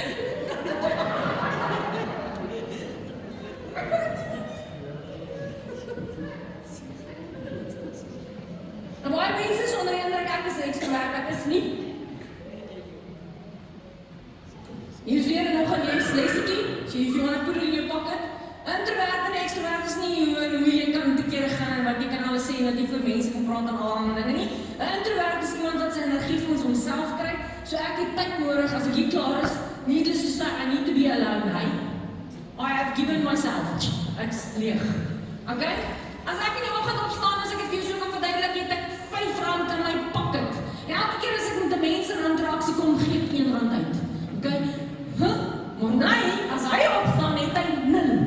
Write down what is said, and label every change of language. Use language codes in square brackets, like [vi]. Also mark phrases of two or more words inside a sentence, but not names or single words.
[af] En baie mense is onder die indruk, ek is 'n ekstrovert, ek is nie. Hier is weer nog 'n lesetjie, [en] so if you want to put it in your pocket. [af] Introvert en ekstrovert is nie hoe jy kan te kere gaan en wat jy kan alles sê en dat jy vir mense kan praat en allerlei dinge nie. 'n Introvert is iemand wat sy energie vir ons homself kry, so ek het tyd nodig as ek hier klaar is, [en] needless to say, I need to be alone, hey. I have given myself, [af] ek's leeg. [en] Okay? [af] As ek in die oggend opstaan, as ek het vir jou so kan verduidelik, het ek R5 in my pocket. En elke keer as ek met 'n mens in interaksie kom, gee ek R1 uit. Okay? Maar nee, as hy opstaan, het hy nul.